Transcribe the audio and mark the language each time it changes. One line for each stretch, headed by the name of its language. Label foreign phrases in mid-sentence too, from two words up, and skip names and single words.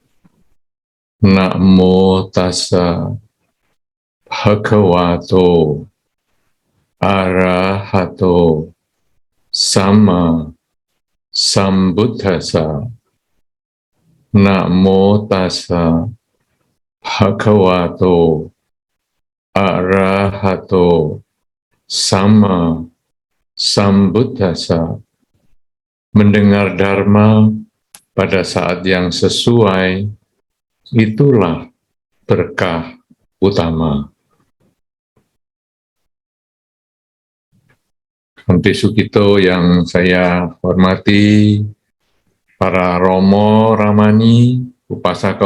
Pali: Namo tassa bhagavato arahato sama sambuddhassa. Namo tassa bhagavato arahato sama sambuddhassa.
Indonesian: Mendengar dharma pada saat yang sesuai, itulah berkah utama. Bhante Sukito yang saya hormati, para Romo, Ramani, Upasaka,